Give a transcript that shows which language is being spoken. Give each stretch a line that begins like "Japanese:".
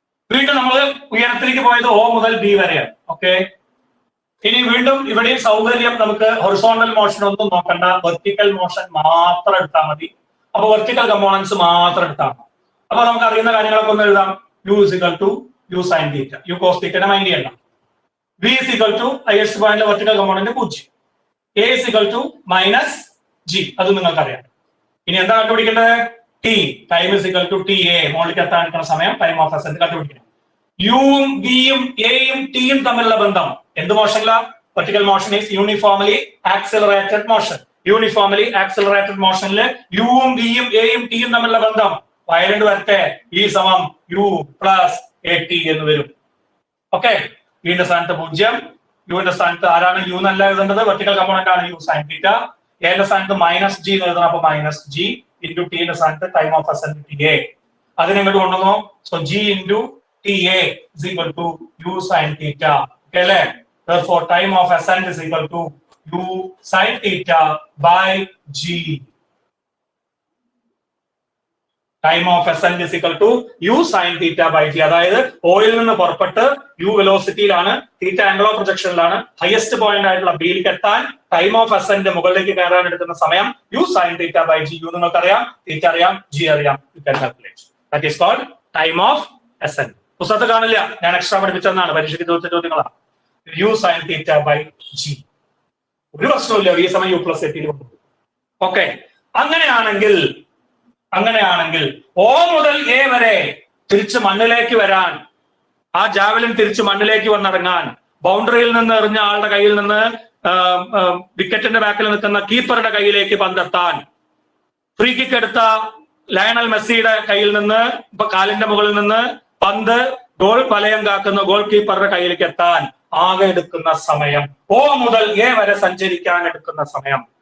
Malayalam: വീണ്ടും നമ്മൾ ഉയരത്തിലേക്ക് പോയത് O മുതൽ B വരെയാണ്. ഓക്കെ. ഇനി വീണ്ടും ഇവിടെയും സൗകര്യം, നമുക്ക് ഹൊറിസോണ്ടൽ മോഷൻ ഒന്നും നോക്കണ്ട, വെർട്ടിക്കൽ മോഷൻ മാത്രം എടുത്താൽ മതി. അപ്പൊ വെർട്ടിക്കൽ കമ്പോണൻസ് മാത്രം എടുത്താൽ മതി. അപ്പൊ നമുക്ക് അറിയുന്ന കാര്യങ്ങളൊക്കെ ഒന്ന് എഴുതാം.
English: U is equal to U sin theta,
Malayalam: U cos theta mind ചെയ്യണ്ട. V is equal to highest point vertical component 0. A is equal to -g, അത് നിങ്ങൾക്കറിയാം. ഇനി എന്താ കണ്ടുപിടിക്കേണ്ടത്? T, time is equal to TA, മുകളിലേക്ക് എത്താൻ എടുക്കുന്ന സമയം, ടൈം ഓഫ് അസെൻഡ് കണ്ടുപിടിക്കണം. യുവും ബിയും എയും ടിയും തമ്മിലുള്ള ബന്ധം എന്ത് മോഷനില?
English: Vertical motion is uniformly accelerated motion.
Malayalam: Uniformly accelerated മോഷനിൽ യുവും ബിയും എയും ടിയും തമ്മിലുള്ള ബന്ധം വയലന്റ് വരട്ടെ, E സമം U പ്ലസ് AT എന്ന് വരും. ഓക്കെ. യുവിന്റെ സ്ഥാനത്ത് 0, യുവിന്റെ സ്ഥാനത്ത് ആരാണ്? യു എന്നല്ല എഴുതേണ്ടത്, വെർട്ടിക്കൽ കമ്പോണന്റ് ആണ് യു സൈൻ തീറ്റ. എന്റെ സ്ഥാനത്ത് -g എന്ന് എഴുതണം. അപ്പൊ -g ഇൻറ്റു ടിന്റെ സ്ഥാനത്ത് ടൈം ഓഫ് അസെൻഡ് TA. അതിനെ ഇങ്ങോട്ട് കൊണ്ടുവന്നു.
English: So g into TA is equal to U sin theta. Okay, le? Therefore, time of ascent is equal to U sin theta by G. Time of ascent is equal to U sin theta by G.
Malayalam: അതായത് oil നിന്ന് പുറപ്പെട്ട് U വെലോസിറ്റിയിലാണ്, theta angle of പ്രൊജക്ഷനിലാണ്, highest point ആയിട്ടുള്ള ബിയിലേക്ക് എത്താൻ time of assent മുകളിലേക്ക് കയറാൻ എടുക്കുന്ന സമയം U sin theta by G. U നിങ്ങൾക്കറിയാം, തീറ്റ അറിയാം, G അറിയാം.
English: You can calculate. That is called time of ascent.
Malayalam: പുസ്തകത്തെ കാണില്ല, ഞാൻ എക്സ്ട്രാ പഠിപ്പിച്ചെന്നാണ്, പരീക്ഷയ്ക്ക് ചോദിച്ച ചോദ്യങ്ങളാണ്. U sin theta by G. ഒരു പ്രശ്നമില്ല, ഈ സമയം U plus AT കൊണ്ടുപോകും. ഓക്കെ. അങ്ങനെയാണെങ്കിൽ അങ്ങനെയാണെങ്കിൽ O മുതൽ A വരെ തിരിച്ച് മണ്ണിലേക്ക് വരാൻ, ആ ജാവലിൻ തിരിച്ച് മണ്ണിലേക്ക് വന്നിറങ്ങാൻ, ബൗണ്ടറിയിൽ നിന്ന് എറിഞ്ഞ ആളുടെ കയ്യിൽ നിന്ന് വിക്കറ്റിന്റെ ബാക്കിൽ നിൽക്കുന്ന കീപ്പറുടെ കയ്യിലേക്ക് പന്തെത്താൻ, ഫ്രീ കിക്ക് എടുത്ത ലയണൽ മെസ്സിയുടെ കയ്യിൽ നിന്ന് കാലിന്റെ മുകളിൽ നിന്ന് പന്ത് ഗോൾ വലയം കാക്കുന്ന ഗോൾ കീപ്പറുടെ കയ്യിലേക്ക് എത്താൻ ആകെ എടുക്കുന്ന സമയം, O മുതൽ A വരെ സഞ്ചരിക്കാൻ എടുക്കുന്ന സമയം.